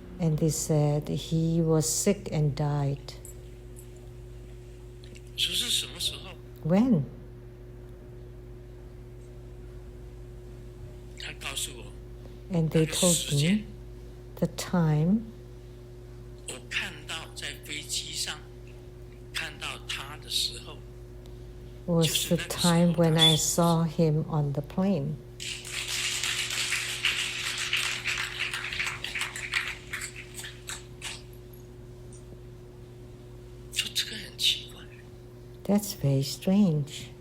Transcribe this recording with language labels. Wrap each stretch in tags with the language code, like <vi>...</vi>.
<en>and they said he was sick and died.</en> <zh>我说是什么时候？</zh> <en>When?</en> <zh>他告诉我</zh> <en>And they told me the time</en> <zh>我看到在飞机上看到他的时候，</zh> <en>was the time when I saw him on the plane.</en> <zh>说这个很奇怪，</zh> <en>That's very strange.</en>